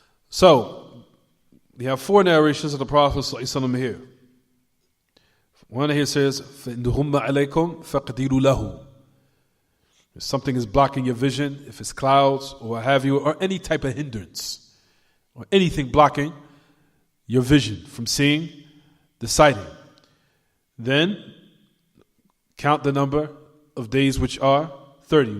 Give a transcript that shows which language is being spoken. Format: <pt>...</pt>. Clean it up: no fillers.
<en>So, we have 4 narrations of the Prophet ﷺ here. One here says,</en> <ar>فَإِنْ غُمَّ عَلَيْكُمْ فَقْدِرُوا لَهُ.</ar> <en>If something is blocking your vision, if it's clouds or what have you, or any type of hindrance, or anything blocking your vision from seeing the sighting, then count the number of days, which are 30.</en>